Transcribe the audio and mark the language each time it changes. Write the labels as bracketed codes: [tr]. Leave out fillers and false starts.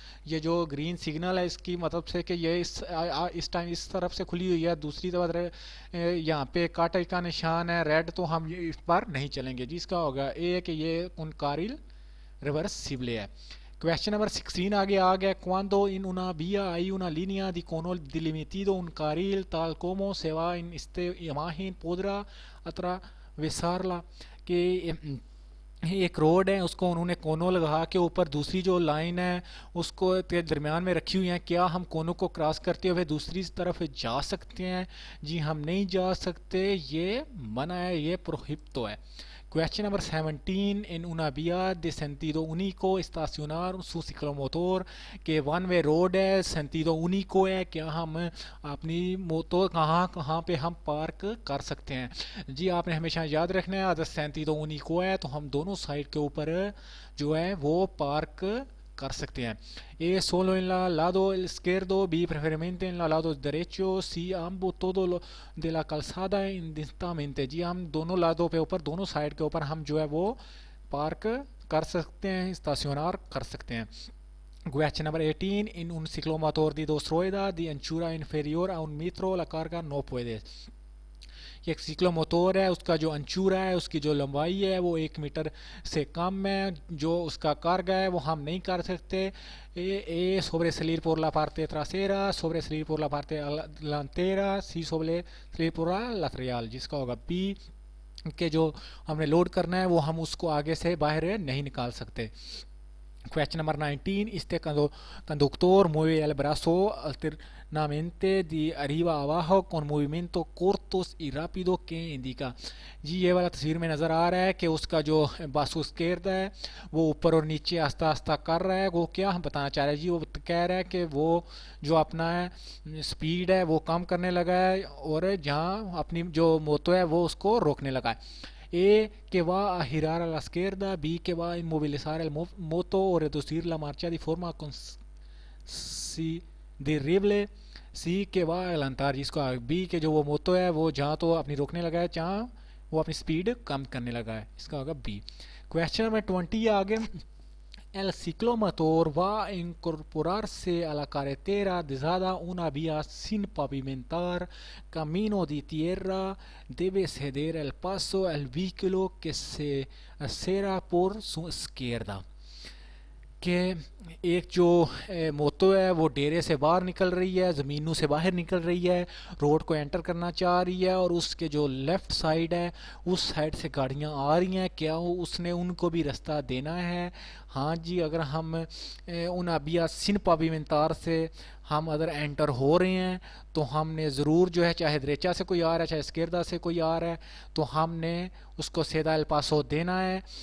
[hi] ये जो green signal है इसकी मतलब से कि ये इस टाइम इस तरफ से खुली हुई है, दूसरी तरफ यहाँ पे काटे का निशान है रेड, तो हम इस पर नहीं चलेंगे। जिसका होगा ए कि ये उन कार्रिल रिवर्सिबल है। [en] Question number 16 [hi] आगे आ गया। [es] Cuando en una vía hay una línea de cono delimitado un carril tal como se va en esta imagen podrá atravesarla। [hi] कि एक रोड है उसको उन्होंने कोनो लगा के ऊपर दूसरी जो लाइन है उसको दरमियान में रखी हुई है, क्या हम कोनों को क्रॉस करते हुए दूसरी तरफ जा सकते हैं? जी हम नहीं जा सकते, ये मना है, ये प्रोहिबिट है। [en] Question number 17. [es] En una vía de sentido único estacionar su ciclomotor [hi] que one way road है, sentido único है, क्या हम अपनी मोटर कहाँ पे हम पार्क कर सकते हैं? जी आपने हमेशा याद रखना है अगर sentido único है तो हम दोनों साइड के ऊपर जो है वो पार्क कर सकते हैं। [es] A solo en la lado izquierdo, B preferiblemente en la lado derecho, C ambos todo de la calzada indistintamente। [hi] जी हम दोनों लादों पे ऊपर दोनों साइड के ऊपर हम जो है वो पार्क कर सकते हैं, स्टेशनर कर सकते हैं। [en] Question number 18. [es] En un ciclomotor de dos ruedas de anchura inferior a un metro la carga no puede। [hi] एक सिक्लोमोटर है उसका जो अंचूरा है उसकी जो लंबाई है वो 1 मीटर से कम है, जो उसका कार्गा है वो हम नहीं कर सकते। [es] sobre salir por la parte trasera, sobre salir por la parte delantera, sí sobre salir por la lateral। [hi] जिसका होगा बी के जो हमने लोड करना है वो हम उसको आगे से बाहर नहीं निकाल सकते। [en] Question number 19. [es] Este conductor mueve el brazo alternamente de arriba a abajo con movimientos cortos y rápido que indica। [hi] जी ये वाला तस्वीर में नज़र आ रहा है कि उसका जो बाजू izquierda है वो ऊपर और नीचे आस्ता आस्ता कर रहा है। वो क्या हम बताना चाह रहे हैं जी? वो कह रहा है कि वो जो अपना स्पीड है वो कम करने लगा है और जहाँ अपनी जो मोटो है वो उसको रोकने लगा है। [es] que va a girar a la izquierda, B que va a inmovilizar el moto o reducir la marcha de forma considerable, C que va a adelantar, [hi] जिसको B के जो वो मोटो है वो जहाँ तो अपनी रोकने लगा है जहाँ वो अपनी स्पीड कम करने लगा है, इसका होगा B। [en] question number 20 [hi] आगे। [es] El ciclomotor va a incorporarse a la carretera desada una vía sin pavimentar, camino de tierra, debe ceder el paso al vehículo que se acera por su izquierda। [hi] कि एक जो मोटो है वो डेरे से बाहर निकल रही है, ज़मीनों से बाहर निकल रही है, रोड को एंटर करना चाह रही है और उसके जो लेफ़्ट साइड है उस साइड से गाड़ियां आ रही हैं, क्या उसने उनको भी रास्ता देना है? हाँ जी, अगर हम उन अबिया सिन पाविमेंतार से हम अगर एंटर हो रहे हैं तो हमने ज़रूर जो है चाहे दरेचा से कोई आ रहा है चाहे इसकेरदा से कोई आ रहा है तो हमने उसको सेदा एल पासो देना है।